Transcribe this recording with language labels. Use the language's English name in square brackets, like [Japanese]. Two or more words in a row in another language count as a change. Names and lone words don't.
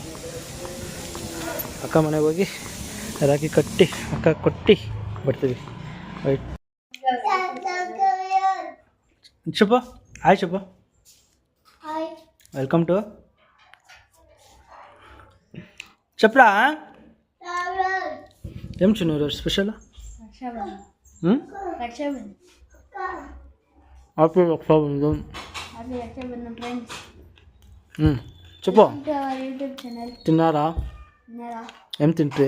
[Kannada] ಅಕ್ಕ ಮನೆಗೆ ಹೋಗಿ ರಾಖಿ ಕಟ್ಟಿ ಅಕ್ಕ ಕೊಟ್ಟು ಬರ್ತೀವಿ. ರೈಟ್ ಚುಪ್ಪ. ಹಾಯ್ ಚುಪ್ಪ. [English] welcome to ಚಪ್ಲ. [Telugu] ఏం చిన్న ఈరోజు స్పెషల్? హ్యాపీ రక్షాబంధన్. చెప్పు. తిన్నారా? ఏం తింటే?